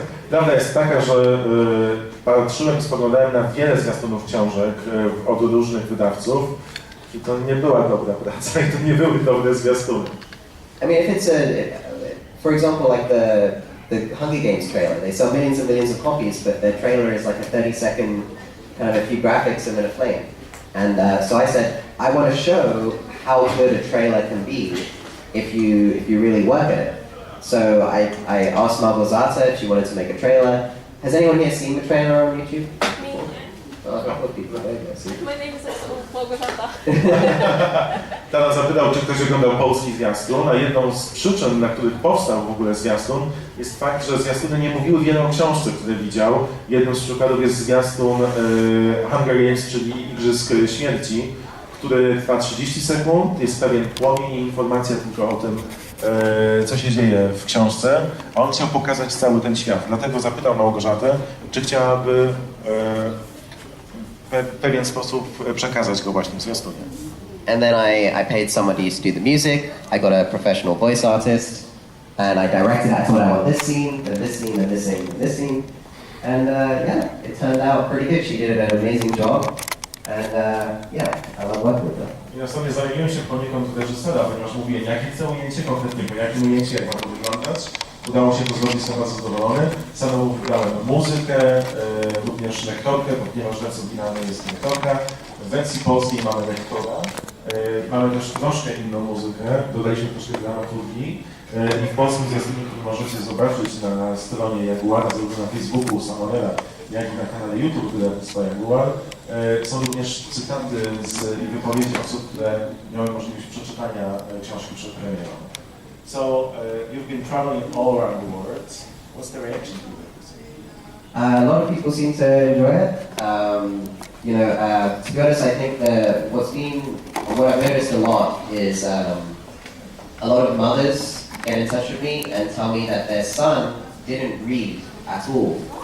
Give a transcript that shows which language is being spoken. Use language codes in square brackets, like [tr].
[pl] Prawda jest taka, że patrzyłem i spoglądałem na wiele zwiastunów książek od różnych wydawców i to nie była dobra praca i to nie były dobre zwiastuny. [en] I mean, if it's for example, like the Hunger Games trailer, they sell millions and millions of copies, but their trailer is like a 30-second kind of a few graphics and then a flame. And so I said, I want to show how good a trailer can be if you really work at it. So I asked Małgorzata if she wanted to make a trailer. Has anyone here seen the trailer on YouTube? Me. Oh, a couple of people. Okay, see. My name is also Małgorzata. [pl] Taran zapytał, czy ktoś oglądał polski zwiastun, a jedną z przyczyn, dla których powstał w ogóle zwiastun, jest fakt, że zwiastuny nie mówiły wiele o książce, które widział. Jednym z przykładów jest zwiastun Hunger Games, czyli Igrzysk Śmierci, który trwa 30 sekund, jest pewien płomień i informacja tylko o tym, co się dzieje w książce, a on chciał pokazać cały ten świat. Dlatego zapytał Małgorzatę, czy chciałaby w pewien sposób przekazać go właśnie w zwiastunie. [en] And then I paid somebody to do the music. I got a professional voice artist, and I directed. I told her I want this scene, and this scene, and this scene, and this scene. And yeah, it turned out pretty good. She did an amazing job, and yeah, I love working with her. [pl] I na sobie zajmuję się poniekąd reżysera, ponieważ mówiłem, jakie chcę ujęcie konkretnie, po jakim ujęciu, jak ma to wyglądać. Udało się to zrobić, jestem bardzo zadowolony. Samemu wybrałem muzykę, również lektorkę, ponieważ w wersji oryginalnej jest lektorka. W wersji polskiej mamy lektora. Mamy też troszkę inną muzykę, dodaliśmy troszkę dramaturgii. I w polskim zwiastunie, który możecie zobaczyć na stronie Jaguara, zarówno na Facebooku Sumonera, jak i na kanale YouTube wydawnictwa Jaguar, są również cytaty z wypowiedzi osób, które miały możliwość przeczytania książki przed premierą. [en] So, you've been traveling all around the world. What's the reaction to this? A lot of people seem to enjoy it. You know, to be honest, I think that what I've noticed a lot is a lot of mothers get in touch with me and tell me that their son didn't read at all.